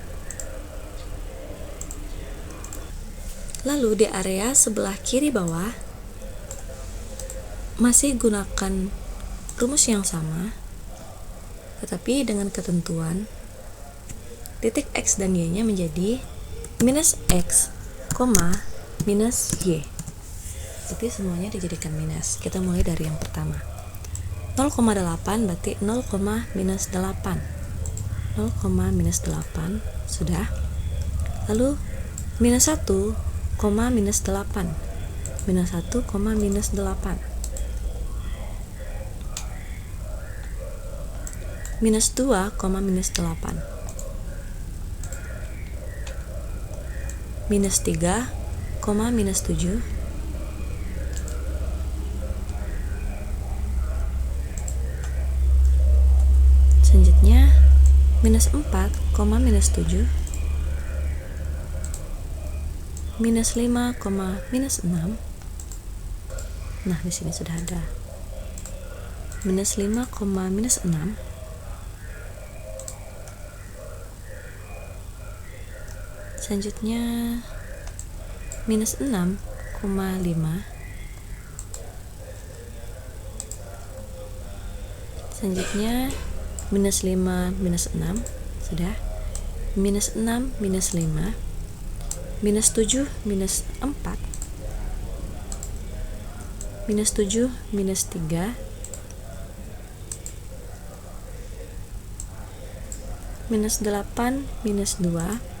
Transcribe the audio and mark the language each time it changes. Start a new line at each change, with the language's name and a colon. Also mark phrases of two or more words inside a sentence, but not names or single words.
Indonesian: Lalu di area sebelah kiri bawah masih gunakan rumus yang sama, tetapi dengan ketentuan titik X dan Y nya menjadi minus X, minus Y. Jadi semuanya dijadikan minus. Kita mulai dari yang pertama. 0,8 berarti 0, minus 8. 0, minus 8 sudah. Lalu minus 1, minus 8. Minus 1, minus 8. Minus 2, minus 8. Minus 3, minus 7. Selanjutnya minus 4, minus 7. Minus 5, minus 6. Nah, di sini sudah ada. Minus 5, minus 6. Selanjutnya minus 6, 5. Selanjutnya minus 5, minus 6 sudah. Minus 6, minus 5. Minus 7, minus 4. Minus 7, minus 3. Minus 8, minus 2.